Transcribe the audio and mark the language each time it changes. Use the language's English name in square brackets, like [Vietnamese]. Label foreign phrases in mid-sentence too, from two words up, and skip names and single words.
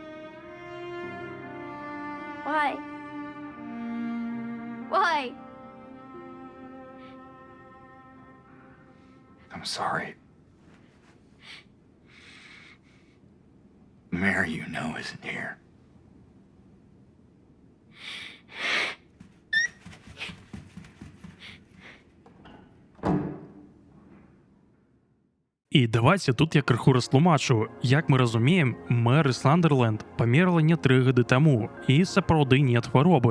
[English] Why? Why? I'm sorry. Mary, you know, isn't here. [Belarusian] І давайте тут я крыху растлумачу. Як мы разумеем, Мэры Сландерленд памерла не 3 гады таму, і сапраўды нет хваробы.